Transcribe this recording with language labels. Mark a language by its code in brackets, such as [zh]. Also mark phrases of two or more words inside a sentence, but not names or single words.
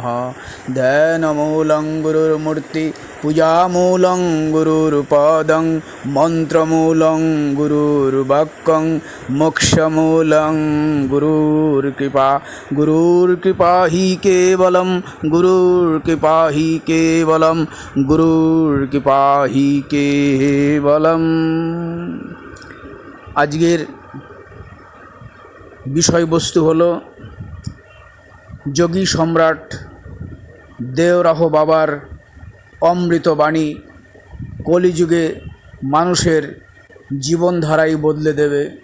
[sa] ध्यानमूलं गुरुर्मूर्ति पूजामूलं गुरुर्पदं मन्त्रमूलं गुरुर्वाक्यं मोक्षमूलं गुरुर्कृपा हि केवलं गुरुर्कृपा हि केवलं गुरुर्कृपा हि केवलम। [bn] আজকের বিষয়বস্তু হলো যোগী সম্রাট দেওরাহ বাবার অমৃত বাণী কলিযুগে মানুষের জীবনধারাই বদলে দেবে।